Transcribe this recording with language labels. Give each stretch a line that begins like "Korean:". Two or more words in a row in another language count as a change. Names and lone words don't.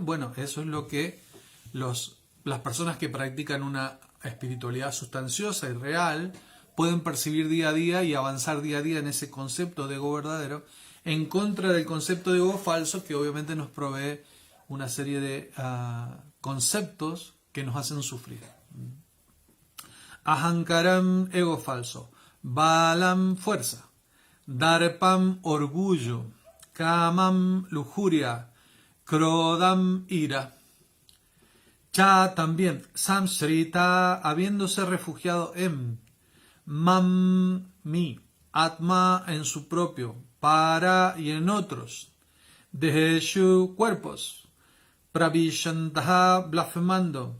Spanish: Bueno, eso es lo que las personas que practican una espiritualidad sustanciosa y real pueden percibir día a día y avanzar día a día en ese concepto de ego verdadero, en contra del concepto de ego falso, que obviamente nos provee una serie de conceptos que nos hacen sufrir. Ahankaram, ego falso. Balam, fuerza. Darpam, orgullo. Kamam, lujuria. Krodam, ira. Cha, también. Samsrita, habiéndose refugiado en. Mam, mi. Atma, en su propio. Para, y en otros. Deheshu, cuerpos. Pravishantaha, blasfemando.